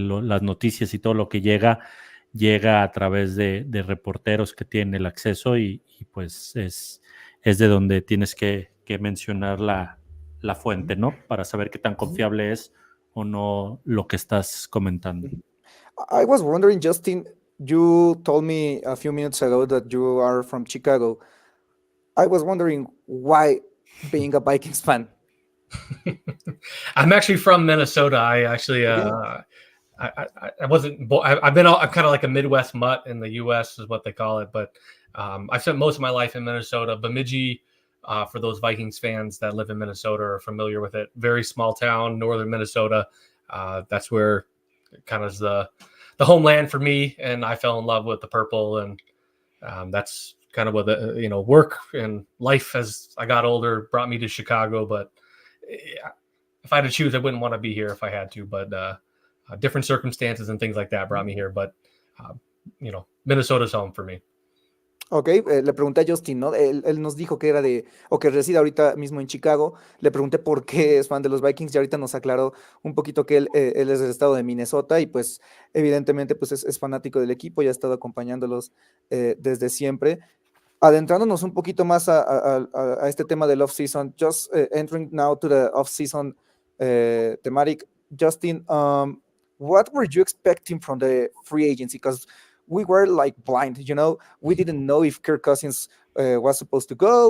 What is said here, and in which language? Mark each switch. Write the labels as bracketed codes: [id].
[es] Las noticias y todo lo que llega a través de reporteros que tienen el acceso y pues es de donde tienes que mencionar la fuente, ¿no? Para saber qué tan confiable es o no lo que estás comentando. [en] I was wondering, Justin, you told me a few minutes ago that you are from Chicago. I was wondering why being a Vikings fan. I'm actually from Minnesota. I actually I wasn't. I'm kind of like a Midwest mutt in the U.S. is what they call it. But I spent most of my life in Minnesota. Bemidji, for those Vikings fans that live in Minnesota are familiar with it. Very small town, northern Minnesota. That's where kind of the homeland for me. And I fell in love with the purple, and that's kind of what the work and life as I got older brought me to Chicago. But if I had to choose, I wouldn't want to be here if I had to. But different circumstances and things like that brought me here, but Minnesota's home for me. [es] Ok, le pregunté a Justin, ¿no? Él nos dijo que era o que reside ahorita mismo en Chicago. Le pregunté por qué es fan de los Vikings y ahorita nos aclaró un poquito que él es del estado de Minnesota y pues evidentemente pues es fanático del equipo y ha estado acompañándolos desde siempre. Adentrándonos un poquito más a este tema del [en] off-season, just entering now to the off-season thematic, Justin, what were you expecting from the free agency? Because we were like blind, we didn't know if Kirk Cousins was supposed to go.